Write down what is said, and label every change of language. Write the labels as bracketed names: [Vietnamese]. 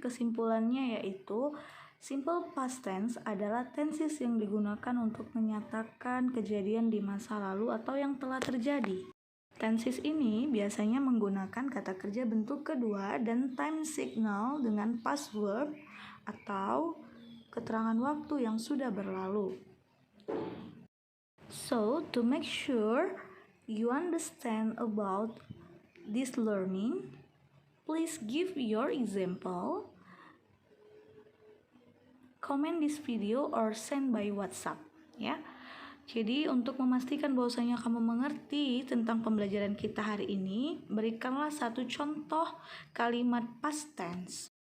[Indonesian] Kesimpulannya yaitu simple past tense adalah tenses yang digunakan untuk menyatakan kejadian di masa lalu atau yang telah terjadi. Tenses ini biasanya menggunakan kata kerja bentuk kedua dan time signal dengan past verb atau keterangan waktu yang sudah berlalu. [English] So, to make sure you understand about this learning, please give your example, comment this video or send by WhatsApp, ya. [Indonesian] Jadi untuk memastikan bahwasanya kamu mengerti tentang pembelajaran kita hari ini, berikanlah satu contoh kalimat past tense.